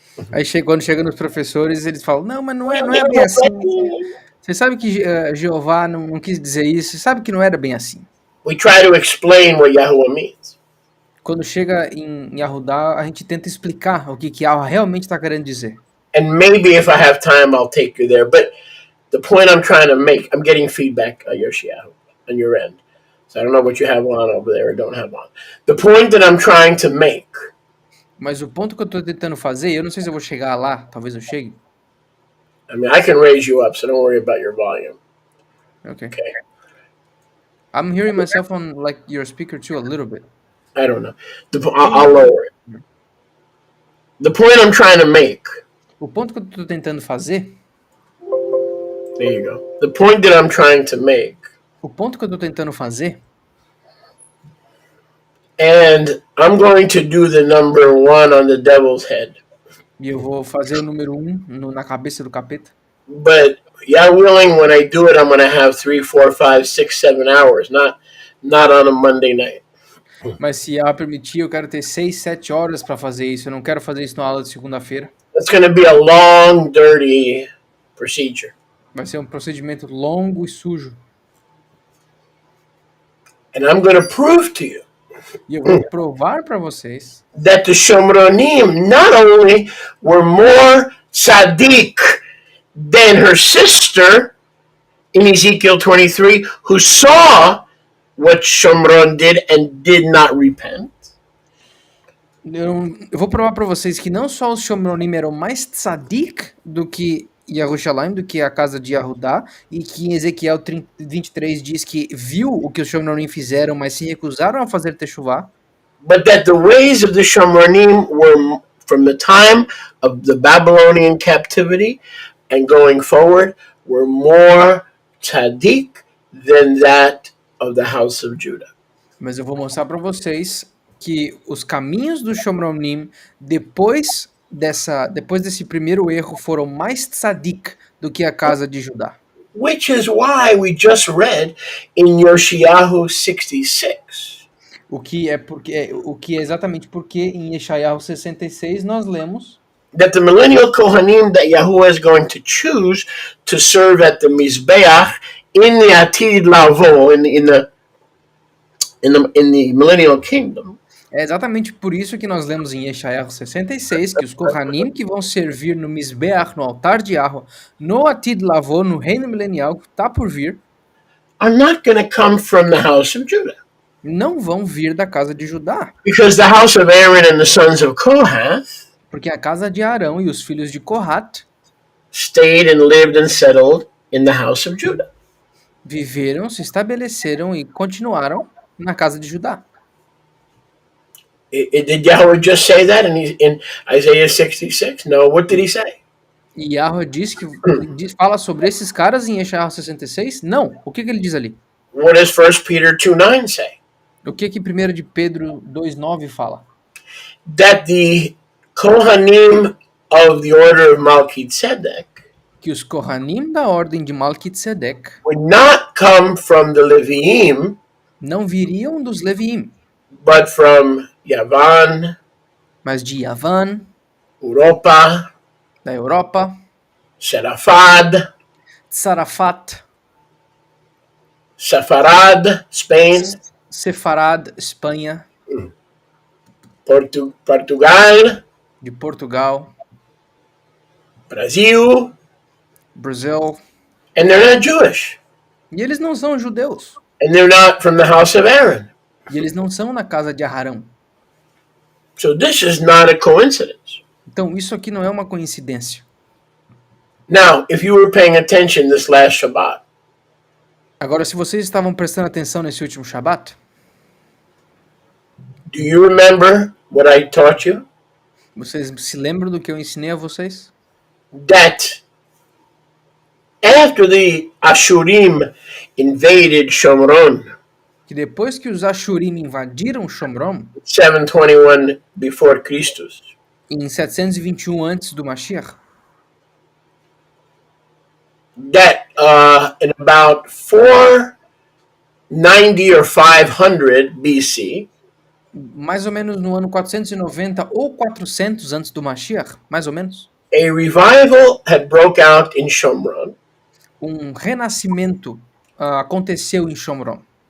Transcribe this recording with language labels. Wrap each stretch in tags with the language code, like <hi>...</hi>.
<pt>Aí quando chega nos professores, eles falam, não, mas não é bem assim. Você sabe que Jeová não quis dizer isso, você sabe que não era bem assim.</pt> <en>We try to explain what Yahuwah means.</en> <pt>Quando chega em Yahudá, a gente tenta explicar o que Yahweh realmente está querendo dizer.</pt> <en>And maybe if I have time, I'll take you there. But the point I'm trying to make, I'm getting feedback on your end. So I don't know what you have on over there or don't have on. The point that I'm trying to make.</en> <pt>Mas o ponto que eu estou tentando fazer, eu não sei se eu vou chegar lá, talvez eu chegue.</pt> <en>I mean, I can raise you up, so don't worry about your volume. Okay. I'm hearing myself on like your speaker too a little bit. I don't know. I'll lower it. The point I'm trying to make.</en> <pt>O ponto que eu estou tentando fazer</pt> <en>There you go. The point that I'm trying to make,</en> <pt>O ponto que eu estou tentando fazer,</pt> <en>and I'm going to do the number 1 on the devil's head.</en> <pt>e eu vou fazer o número 1 na cabeça do capeta,</pt> <en>But yeah, willing, when I do it, I'm going to have 3, 4, 5, 6, 7 hours, not on a Monday night.</en> <pt>mas se ela permitir, eu quero ter 6, 7 horas para fazer isso, eu não quero fazer isso na aula de segunda-feira.</pt> <en>It's going to be a long, dirty procedure.</en> <pt>Vai ser um procedimento longo e sujo.</pt> <en>And I'm going to prove to you</en> <pt>E eu vou provar para vocês</pt> <en>that the Shomronim not only were more tzaddik than her sister in Ezekiel 23, who saw what Shomron did and did not repent.</en> <pt>eu vou provar para vocês que não só os Shomronim eram mais tzadik do que Yerushalayim, do que a casa de Yahudá, e que em Ezequiel 23 diz que viu o que os Shomronim fizeram, mas se recusaram a fazer Teshuvah.</pt> <en>But that the ways of the Shomronim were, from the time of the Babylonian captivity and going forward, were more tzaddik than that of the house of Judah.</en> <pt>Mas eu vou mostrar para vocês que os caminhos do Shomronim, depois desse primeiro erro, foram mais tzadik do que a casa de Judá.</pt> <en>Which is why we just read in Yoshiyahu 66.</en> <pt>O que é exatamente porque em Yeshayahu 66 nós lemos</pt> <en>that the millennial Kohanim that Yahuwah is going to choose to serve at the Mizbeach in the Atid Lavo, in the millennial kingdom.</en> <pt>É exatamente por isso que nós lemos em Yeshayahu 66 que os Kohanim que vão servir no Mizbeach, no altar de Yahweh, no Atid Lavo, no reino milenial que está por vir,</pt> <en>are not going to come from the house of Judah.</en> <pt>Não vão vir da casa de Judá.</pt> <en>Because the house of Aaron and the sons of Kohath,</en> <pt>porque a casa de Arão e os filhos de Kohat</pt> <en>stayed and lived and settled in the house of Judah.</en> <pt>Viveram, se estabeleceram e continuaram na casa de Judá.</pt> <en>Did Yahweh just say that in Isaiah 66? No, what did he say?</en> <pt>E Yahweh fala sobre esses caras em Yeshayahu 66? Não. O que ele diz ali?</pt> <en>What does 1 Peter 2:9 say?</en> <pt>O que 1 de Pedro 2:9 fala?</pt> <en>That the Kohanim of the order of Melchizedek</en> <pt>que os Kohanim da ordem de Malkitzedek</pt> <en>would not come from the Leviim,</en> <pt>não viriam dos Leviim,</pt> <en>but from Yavan,</en> <pt>mas de Yavan, Europa, da Europa, Serafad, Sarafat,</pt> <en>Sefarad, Spain,</en> <pt>Sefarad, Espanha, Portugal, de Portugal, Brasil,</pt> <en>Brazil, and they're not Jewish.</en> <pt>E eles não são judeus.</pt> <en>And they're not from the house of Aaron.</en> <pt>E eles não são na casa de Arão.</pt> <en>So this is not a coincidence.</en> <pt>Então isso aqui não é uma coincidência.</pt> <en>Now, if you were paying attention this last Shabbat,</en> <pt>agora, se vocês estavam prestando atenção nesse último Shabat,</pt> <en>do you remember what I taught you?</en> <pt>Vocês se lembram do que eu ensinei a vocês?</pt> <en>That after the Ashurim invaded Shomron,</en> <pt>que depois que os Ashurim invadiram Shomron,</pt> <en>721 before Christus,</en> <pt>em 721 antes do Mashiach,</pt> <en>that in about 490 or 500 BC,</en> <pt>mais ou menos no ano 490 ou 400 antes do Mashiach, mais ou menos,</pt> <en>a revival had broke out in Shomron.</en> <pt>Renascimento aconteceu em Shomron.</pt>